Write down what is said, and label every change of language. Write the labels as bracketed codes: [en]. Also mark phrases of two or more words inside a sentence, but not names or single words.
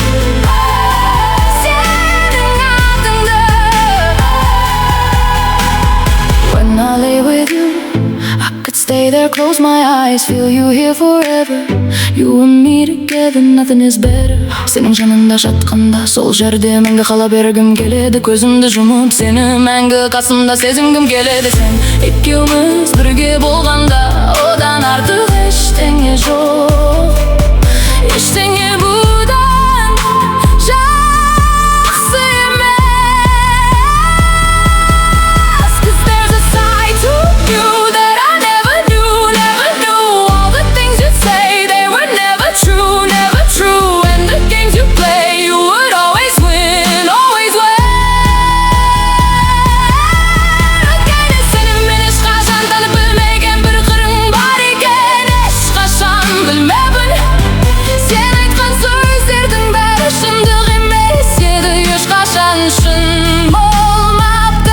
[kk] Сенің атыңды. [en] When I lay with you, I could stay there, close my eyes, feel you here forever. You and me together, nothing is better. [kk] Сенің жанында жатқанда сол жерде мәңгі қала бергім келеді. Көзімді жұмып сені мәңгі қасымда сезінгім келеді. Сен екеуміз бірге болғанда одан артық ештеңе жоқ. Ештеңе бұдан жақсы емес. [en] 'Cause there's a side to you that I never knew. All the things you say, they were never true. And the games you play, you would always win. Again, [kk] сенің мен ешқашан танып білмеген бір қырың бар екен. Ешқашан білмеппін, сен айтқан сөздердің бәрі шындық емес еді. Ешқашан шын болмапты.